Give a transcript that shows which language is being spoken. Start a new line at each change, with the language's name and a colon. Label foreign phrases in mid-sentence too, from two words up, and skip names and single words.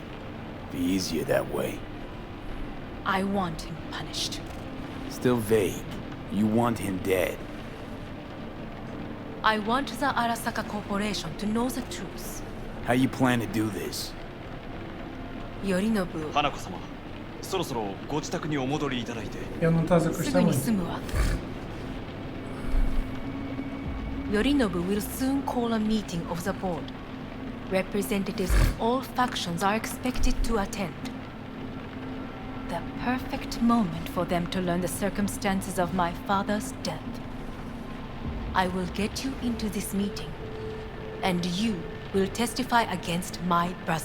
English: Be easier that way. I want him punished. Still vague. You want him dead. I want the Arasaka Corporation to know the truth. How you plan to do this? Yorinobu.
Japanese: 花子様、そろそろご自宅にお戻りいただいて。
Portuguese: Eu não estás a
Japanese: す
Portuguese: gostar
Japanese: ぐに
Portuguese: muito.
English: 済むわ。Yorinobu will soon call a meeting of the board. Representatives of all factions are expected to attend. the perfect moment for them to learn the circumstances of my father's death. I will get you into this meeting, and you will testify against my brother.